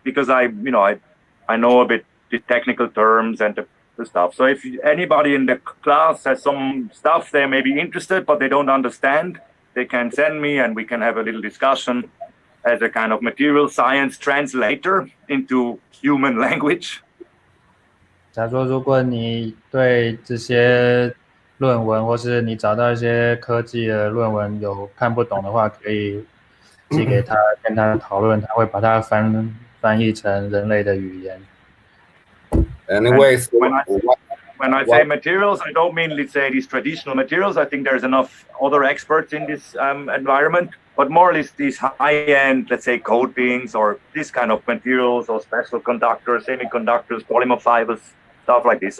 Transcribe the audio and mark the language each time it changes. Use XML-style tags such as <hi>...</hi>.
<en>Because I know a bit the technical terms and the stuff. So if anybody in the class has some stuff they may be interested, but they don't understand, they can send me and we can have a little discussion as a kind of material science translator into human language.</en> <zh>假如说，如果你对这些论文，或是你找到一些科技的论文有看不懂的话，可以寄给他，跟他讨论，他会把它翻译成人类的语言。</zh> <en>Anyways, when I say materials, I don't mean, let's say, these traditional materials. I think there's enough other experts in this environment, but more or less these high-end, let's say, coatings or this kind of materials or special conductors, semiconductors, polymer fibers, stuff like this.</en>